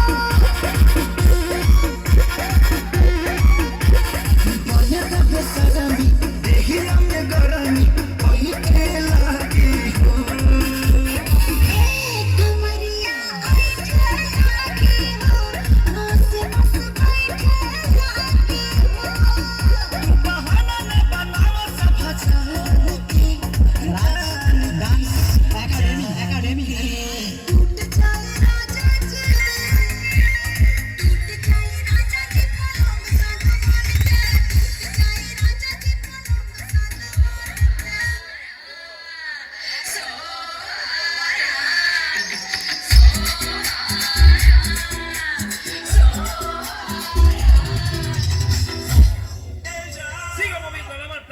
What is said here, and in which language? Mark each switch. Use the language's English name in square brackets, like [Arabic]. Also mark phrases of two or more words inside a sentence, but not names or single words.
[Bhojpuri] बने तो बेसरमी देहिया में गरमी पैठे लागी हो कमरिया ऐसे लागे हो नस नस बैठे लागे हो बहाना न बनाओ सब जान के রাজ ডান্স একাডেমি टूट जाए राजा जी टूट जाए राजा जी पलंग सागवान के टूट जाए राजा जी [Spanish] Siga moviendo la mata.